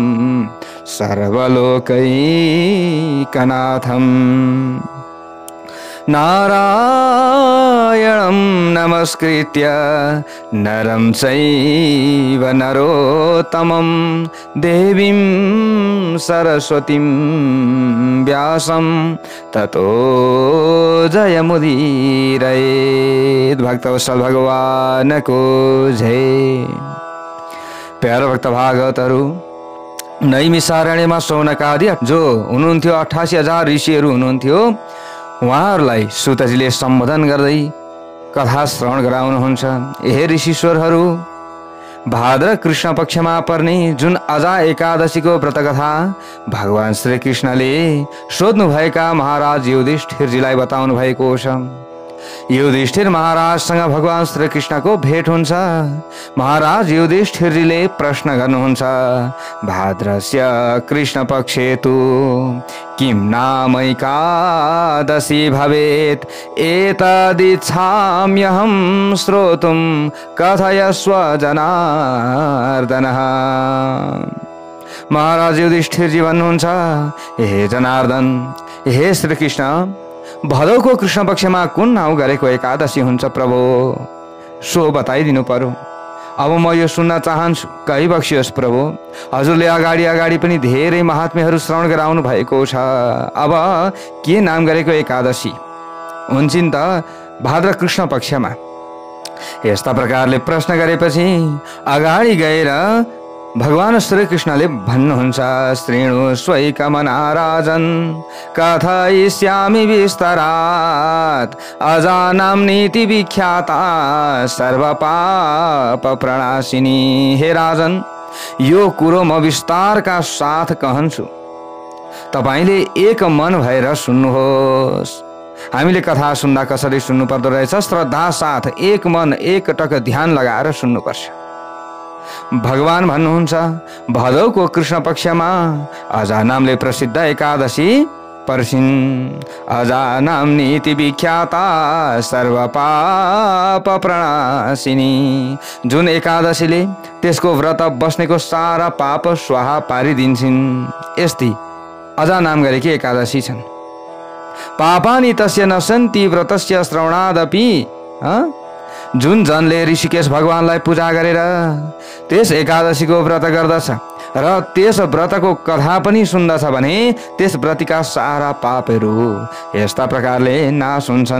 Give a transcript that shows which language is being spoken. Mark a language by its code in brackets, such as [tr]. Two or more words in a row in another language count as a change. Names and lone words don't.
[sa] सर्वलोकैकनाथं नारायणं नमस्कृत्य नरं चैव नरोत्तमं देवीं सरस्वतीं व्यासं ततो जयमुदीरयेत्। [ne] भक्तवत्सल भगवान को जय। प्यारो भक्त भागवतहरू, नैमिषारण्यमा शौनकादि जो हुनुहुन्थ्यो 88,000 ऋषिहरू हुनुहुन्थ्यो, उहाँहरूलाई सुतजीले सम्बोधन गर्दै कथा श्रवण गराउनुहुन्छ। हे ऋषिश्वरहरू, भाद्र कृष्ण पक्षमा पर्ने जुन अजा एकादशीको व्रत कथा भगवान श्री कृष्णले सोध्नुभएका महाराज युधिष्ठिरजीलाई बताउनु भएको छ। युधिष्ठिर महाराजसँग भगवान श्री कृष्णको भेट हुन्छ। महाराज युधिष्ठिरले प्रश्न गर्नुहुन्छ, [sa] भाद्रस्य कृष्ण पक्षे तु किं नाम एकादशी भवेत् एतदिच्छाम्यहं श्रोतुं कथयस्व जनार्दनः। [ne] महाराज युधिष्ठिरजी भन्नुहुन्छ, हे जनार्दन, हे श्री कृष्ण, भदौको कृष्ण पक्षमा कुन नाउँ गरेको एकादशी हुन्छ प्रभु, सो बताइदिनु पर्यो। अब म यो सुन्न चाहन्छु, कही बक्सियोस् प्रभु। हजुरले अगाडि अगाडि पनि धेरै महात्म्यहरू श्रवण गराउनु भएको छ। अब के नाम गरेको एकादशी हुन्छन् त भाद्र कृष्ण पक्षमा। यस्ता प्रकारले प्रश्न गरेपछि अगाडि गएर भगवान श्री कृष्णले भन्नुहुन्छ, [sa] श्रेणु स्वैकमना राजन् कथयिष्यामि विस्तरात् अजानां नीति विख्याता सर्वपाप प्रणाशिनी। [ne] हे राजन, यो कुरो म विस्तारका साथ कहन्छु, तपाईले एक मन भएर सुन्नुहोस्। हामीले कथा सुन्दा कसरी सुन्नु पर्दो रहेछ, श्रद्धा साथ एक मन एक टक ध्यान लगाएर सुन्नुपर्छ। भगवान भन्नुहुन्छ, भदौको कृष्ण पक्षमा अजा नामले प्रसिद्ध एकादशी पर्छिन्। [sa] अजा नाम नीति विख्याता सर्वपाप प्रणाशिनी। [ne] जुन एकादशीले त्यसको व्रत बस्नेको सारा पाप स्वाहा पारिदिन्छन्, यस्ती अजा नाम गरेकी एकादशी छन्। [sa] पापानि तस्य नसन्ति व्रतस्य श्रवणादपि। [ne] जुन जनले ऋषिकेश भगवानलाई पूजा गरेर त्यस एकादशीको व्रत गर्दछ र त्यस व्रतको कथा पनि सुन्दछ भने त्यस व्रतिका सारा पापहरू यस्ता प्रकारले नाश हुन्छन्।